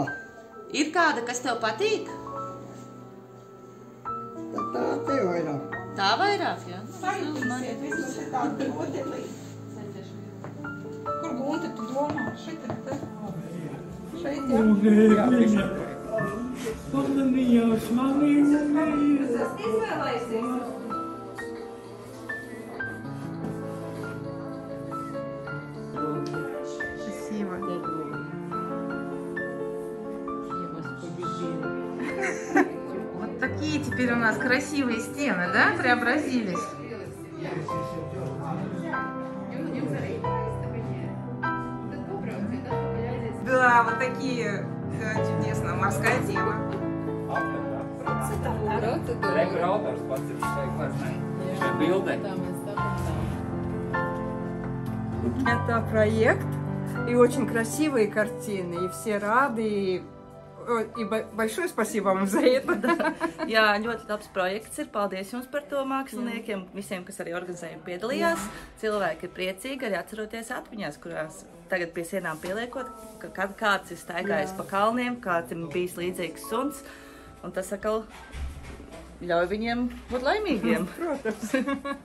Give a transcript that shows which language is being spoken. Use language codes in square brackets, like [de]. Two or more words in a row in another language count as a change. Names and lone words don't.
[lv] Ir kāda, kas tev patīk? Tad tā te vairāk. Tā vairāk, jā? Sajutīsiet vismaz šitādi rodelī. Kur Gunte, tu domā? Šeit, te? Šeit, jā? [ru] Спасибо. Вот такие теперь у нас красивые стены, да, преобразились? Да, вот такие, да, чудесно, морская тема. [lv] Rekur autors pats ir šai gleznai, šai bildē. [ru] Это проект, и очень красивые картины, и все рады, и большое спасибо вам за это. [lv] Jā, ļoti labs projekts ir. Paldies jums par to māksliniekiem, visiem, kas arī organizējumi piedalījās. Cilvēki ir priecīgi arī atceroties atmiņās, kurās tagad pie sienām pieliekot, ka kāds ir staigājis pa kalniem, kāds ir bijis līdzīgs suns, un tas atkal ļauj viņiem būt laimīgiem.